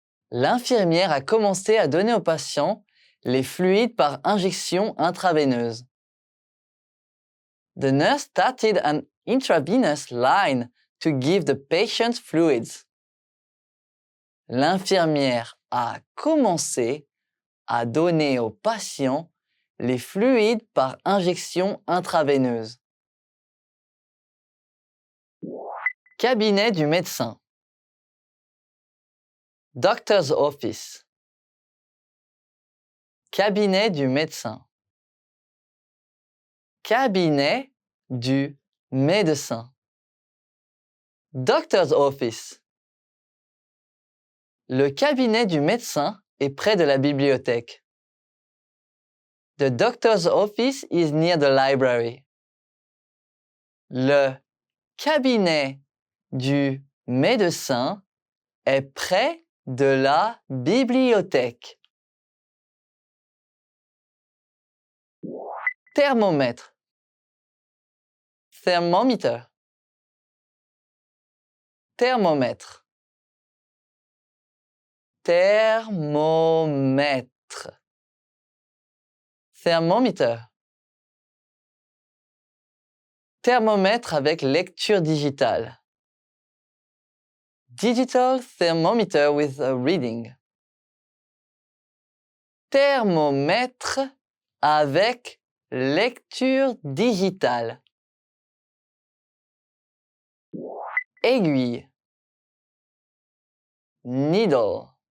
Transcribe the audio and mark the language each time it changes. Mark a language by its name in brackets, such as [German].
[French] L'infirmière a commencé à donner aux patients les fluides par injection intraveineuse. [English] The nurse started an intravenous line to give the patient fluids. [French] L'infirmière a commencé à donner aux patients les fluides par injection intraveineuse. Cabinet du médecin. [English] Doctor's office. [French] Cabinet du médecin. Cabinet du médecin. [English] Doctor's office. [French] Le cabinet du médecin est près de la bibliothèque. [English] The doctor's office is near the library. [French] Le cabinet du médecin est près de la bibliothèque. Thermomètre. Thermometer. Thermomètre. Thermomètre. Thermometer. Thermomètre avec lecture digitale. [English] Digital thermometer with a reading. [French] Thermomètre avec lecture digitale. Aiguille. [English] Needle.